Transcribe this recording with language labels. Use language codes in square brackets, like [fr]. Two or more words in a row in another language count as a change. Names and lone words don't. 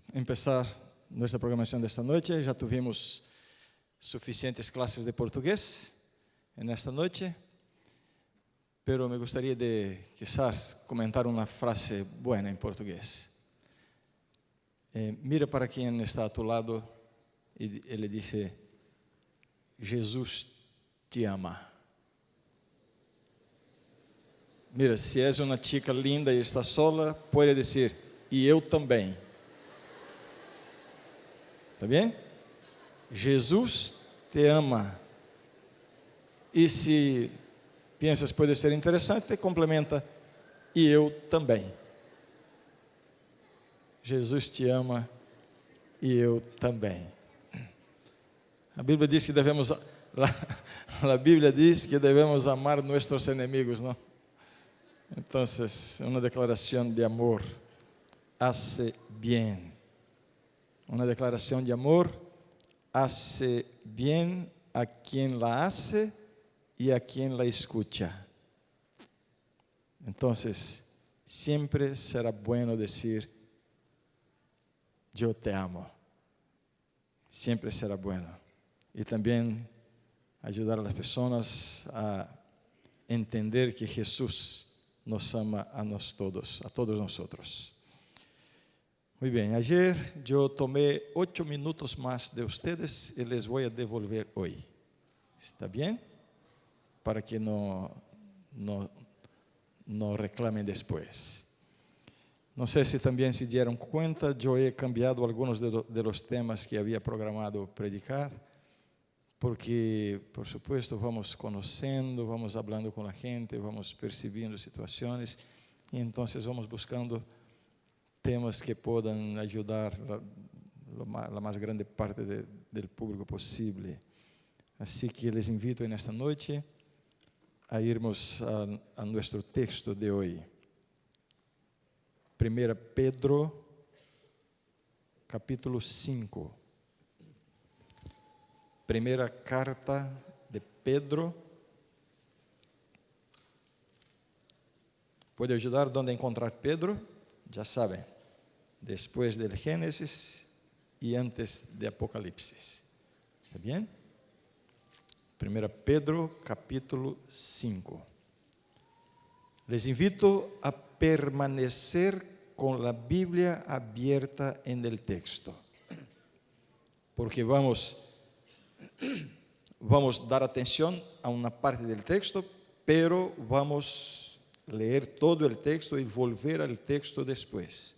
[es] empezar nuestra programación de esta noche. Ya tuvimos suficientes clases de portugués en esta noche, pero me gustaría de quizás comentar una frase buena en portugués. Mira para quien está a tu lado y ele dice: Jesús te ama. [pt] Mira, se és uma chica linda e está sola, pode dizer: e eu também. Está bem? Jesus te ama. E se pensas pode ser interessante, te complementa: e eu também. Jesus te ama e eu também. A Bíblia diz que devemos, a Bíblia diz que devemos amar nossos inimigos, não? Então, uma declaração de amor [es] hace bien. [pt] Uma declaração de amor [es] hace bien a quien la hace y a quien la escucha. [pt] Então, sempre será [es] bueno decir: [pt] eu te amo. Sempre será bueno. E também ajudar a las pessoas a entender que Jesus nos ama a nós todos, a todos nós. Muito bem, ayer eu tomei 8 minutos mais de ustedes e [es] les voy a devolver [pt] hoje. ¿Está bem? Para que não reclamem depois. Não sei se também se deram conta, eu [es] he cambiado [pt] alguns [es] de los temas [pt] que havia programado predicar, porque, [es] por supuesto, [pt] vamos conhecendo, vamos falando com a gente, vamos percebendo situações, e então vamos buscando temas que possam ajudar a mais grande parte do público possível. Assim que [es] les invito [pt] nesta noite a irmos a nosso texto de hoje. 1 Pedro, capítulo 5. Primeira carta de Pedro. Pode ajudar onde encontrar Pedro? Já sabem, depois do Gênesis e antes de Apocalipse. Está bem? 1 Pedro, capítulo 5. [es] Les invito [pt] a permanecer com a Bíblia aberta em el texto, porque vamos dar atenção a uma parte do texto, pero vamos ler todo o texto e volver ao texto depois.